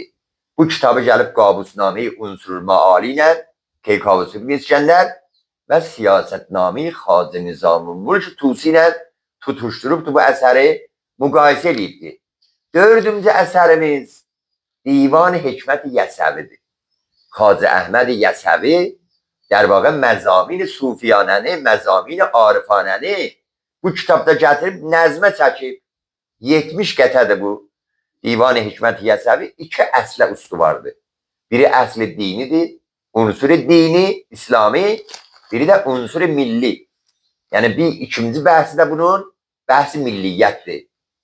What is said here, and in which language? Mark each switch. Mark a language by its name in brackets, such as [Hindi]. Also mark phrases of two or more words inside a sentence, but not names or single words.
[Azerbaijani] Bu kitabı gəlib Qabusname-i Unsurul Maali ilə Keykavusu İskəndər və Siyasətname-i Xacə Nizamül Mülk Tusi ilə tutuşdurubdur bu əsəri müqayisə eləyibdir. 4-cü əsərimiz Divan-ı Hikmət-i Yəsəvidir. Xacə Əhməd Yəsəvi [Persian] در واقع [Azerbaijani] مزامین صوفیانəni, مزامین عارفانəni bu kitabda gətirib nəzmə çəkib. 70 qətədir bu. Divan-ı Hikmət Yəsəvi 2 əslə üstuvardır. Biri əsli dinidir, unsuru dini, İslami, biri də unsuru milli. Yəni ikinci bəhsi də bunun bəhsi milliyyətdir.